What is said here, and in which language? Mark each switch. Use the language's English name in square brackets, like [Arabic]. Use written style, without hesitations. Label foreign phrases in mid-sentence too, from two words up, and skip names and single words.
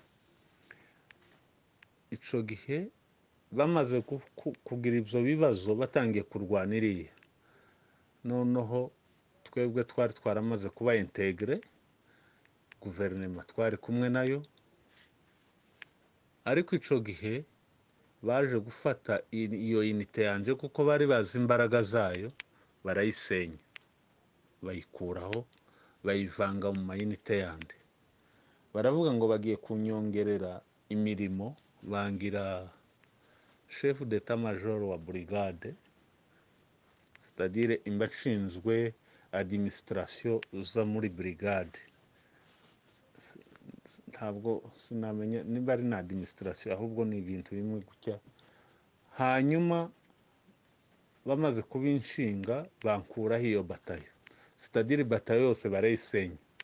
[Rundi] Ico gihe bamaze kugira ivyo bibazo batangiye kurwaniriye, noneho twebwe twari twaramaze kuba integre, guverinoma twari kumwe nayo, ariko ico gihe baje gufata iyo unité yanje kuko bari bazi imbaraga zayo, barayisenya bayikuraho bayivanga mu mayinite yandi. Baravuga ngo bagiye kunyongerera imirimo, bangira [French] chef d'état major [Rundi] wa brigade, [French] c'est-à-dire [Rundi] imbashinzwe administration za muri brigade. Ntabwo sinamenya niba ari na administration ahubwo ni ibintu bimwe gutya. Hanyuma bamaze kubinshinga bankuraho iyo batayo, [French] c'est-à-dire [Rundi] batayo yose barayisenya.